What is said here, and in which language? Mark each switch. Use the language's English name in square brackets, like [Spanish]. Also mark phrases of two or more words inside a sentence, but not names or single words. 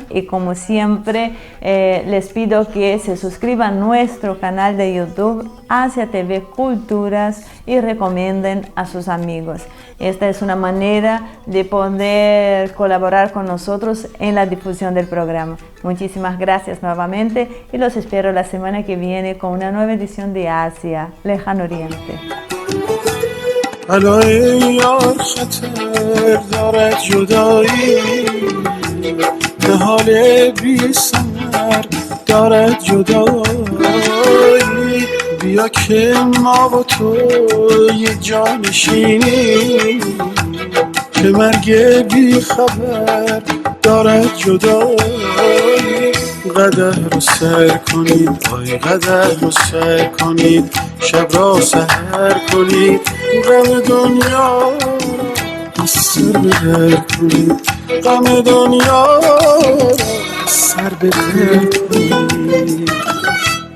[Spanish] Y como siempre, les pido que se suscriban a nuestro canal de YouTube Asia TV Culturas y recomienden a sus amigos. Esta es una manera de poder colaborar con nosotros en la difusión del programa. Muchísimas gracias nuevamente y los espero la semana que viene con una nueva edición de Asia, Lejano Oriente. [Persian] علای یار خطر دارد جدایی به حال بی ثمر دارد جدایی بیا که ما و تو یه جا نشینیم که مرگ بی خبر دارد جدایی قدر رو سر کنید آی قدر رو سر کنید شب را سحر کنید غم دنیا را از سر بدر کنید غم دنیا را از سر بدر کنید